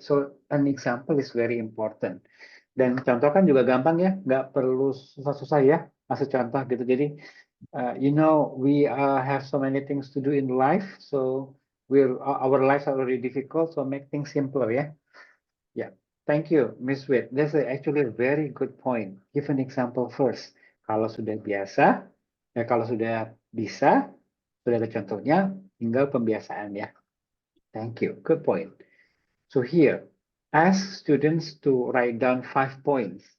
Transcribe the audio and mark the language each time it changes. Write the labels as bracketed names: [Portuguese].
[English] So an example is very important. [Indonesian] Dan contoh kan juga gampang ya, nggak perlu susah-susah ya, masuk contoh gitu. [English] Jadi, you know, we have so many things to do in life, so our lives are already difficult, so make things simpler ya. Yeah, thank you, Miss Wade. That's actually a very good point. Give an example first. [Indonesian] Kalau sudah biasa, ya kalau sudah bisa, sudah ada contohnya, tinggal pembiasaan ya. [English] Thank you. Good point. So here, ask students to write down 5 points.